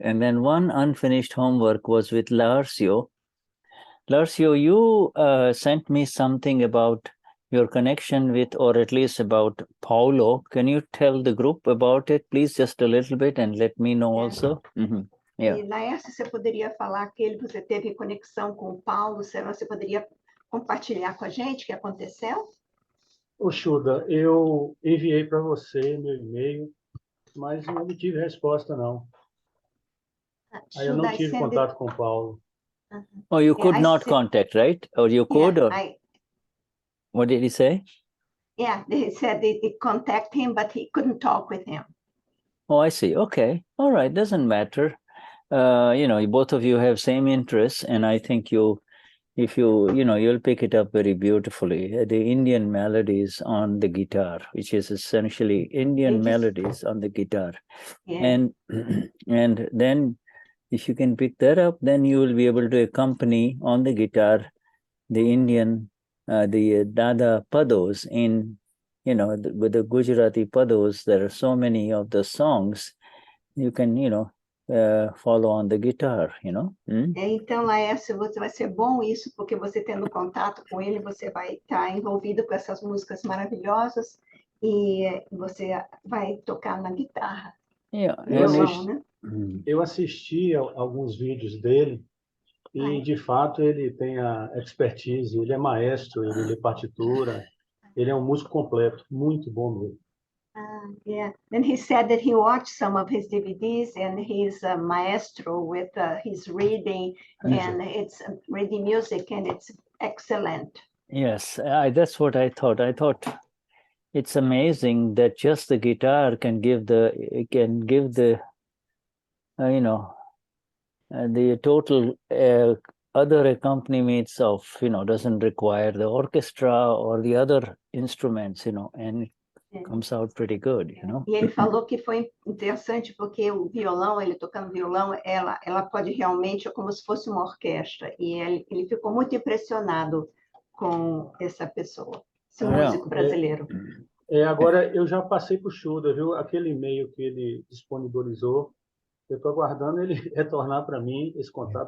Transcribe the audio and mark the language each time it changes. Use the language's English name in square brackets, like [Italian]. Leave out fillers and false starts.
[English] And then one unfinished homework was with Larcio. Larcio, you sent me something about your connection with, or at least about Paulo. Can you tell the group about it, please, just a little bit, and let me know also? Yeah. [Portuguese] E Laércio, você poderia falar que você teve conexão com o Paulo? Você poderia compartilhar com a gente o que aconteceu? Ô, Shuddha, eu enviei para você meu e-mail, mas não obtive resposta, não. Aí eu não tive contato com o Paulo. [English] Oh, you could not contact, right? Or you could? What did he say? Yeah, they said they contact him, but he couldn't talk with him. Oh, I see. Okay. All right. Doesn't matter. You know, both of you have same interests, and I think if you'll pick it up very beautifully. The Indian melodies on the guitar, which is essentially Indian melodies on the guitar. Yeah. And then if you can pick that up, then you will be able to accompany on the guitar the Indian, the Dada pados in, you know, with the Gujarati pados. There are so many of the songs you can, you know, follow on the guitar, you know. [Portuguese] Então, Laércio, vai ser bom isso, porque você tendo contato com ele, você vai estar envolvido com essas músicas maravilhosas, E você vai tocar na guitarra. [English] Yeah, [Portuguese] Violão, né? Eu assisti a alguns vídeos dele e, de fato, ele tem a expertise, ele é maestro, ele lê partitura, ele é um músico completo, muito bom mesmo. [English] Yeah. And he said that he watched some of his DVDs and he's a maestro with his reading and it's reading music and it's excellent. yes, that's what I thought. I thought it's amazing that just the guitar can give the the total other accompaniments of, doesn't require the orchestra or the other instruments, and it comes out pretty good, [Portuguese] E ele falou que foi interessante porque o violão, ele tocando violão, ela pode realmente, é como se fosse uma orquestra. E ele ficou muito impressionado com essa pessoa, esse músico brasileiro. Agora, eu já passei para o Shuddha, viu? Aquele e-mail que ele disponibilizou, eu estou aguardando ele retornar para mim esse contato.